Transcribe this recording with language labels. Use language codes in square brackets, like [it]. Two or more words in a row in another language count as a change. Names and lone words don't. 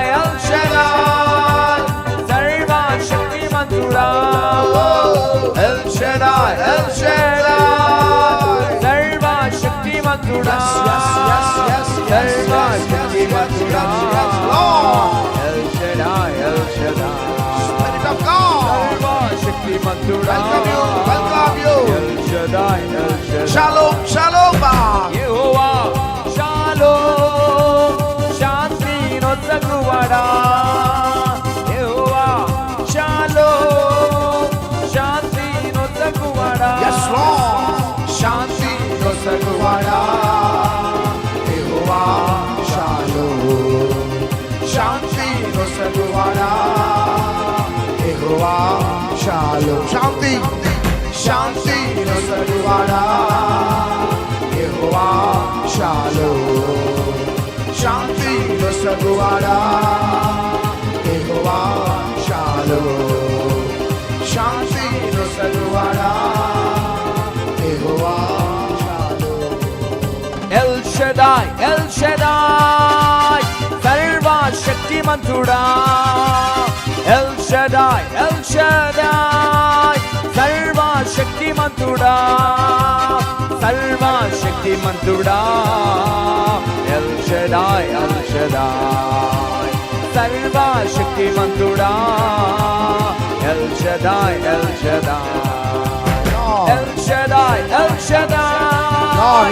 [te] ఎల్ షడాయ్ సర్వశక్తిమంతుడా ఎల్ షడాయ్ ఎల్ షడాయ్ సర్వశక్తిమంతుడా సర్వశక్తిమంతుడా ఎల్ షడాయ్ ఎల్ షడాయ్ [en] Spirit of God, [te] సర్వశక్తిమంతుడా [en] welcome you. [te] ఎల్ షడాయ్ ఎల్ షడాయ్ Shalom, shalom. యెహోవా షాలోమ్ శాంతి నొసగువాడా యెహోవా షాలోమ్ శాంతి నొసగువాడా [en] Yes, Lord. [te] శాంతి నొసగువాడా. Yehovah Shalom. శాంతి నొసగువాడా. Yehovah Shalom. Shanti. శాంతి నొసగువాడా. Yehovah Shalom. శాంతి నొసగువాడా. Yehovah Shalom. శాంతి నొసగువాడా. Yehovah Shalom. ఎల్ షడాయ్ ఎల్ షడాయ్ సర్వశక్తిమంతుడా ఎల్ షడాయ్ ఎల్ షడాయ్ సర్వశక్తిమంతుడా సర్వశక్తిమంతుడా ఎల్ షడాయ్ ఎల్ షడాయ్ సర్వశక్తిమంతుడా ఎల్ షడాయ్ ఎల్ షడాయ్ ఎల్ షడాయ్ ఎల్ షడాయ్